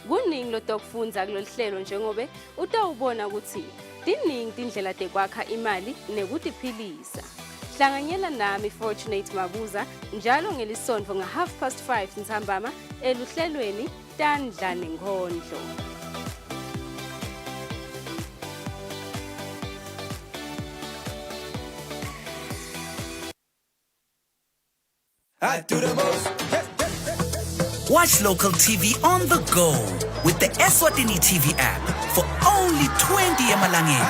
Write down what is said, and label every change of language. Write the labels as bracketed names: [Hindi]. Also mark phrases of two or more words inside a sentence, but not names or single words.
[Swati] kuningi lotokufunza kulolu hlelo njengobe utawubona ukuthi tiningi tindlela tekwakha imali nekutiphilisa. Hlanganyela nami Fortunate Mabuza njalo ngelisonto nga5:30 ntambama eluhlelweni Tandla Nenkondlo. [English] I do the most. Watch local TV on the go with the Eswatini TV app for only 20 emalangeni.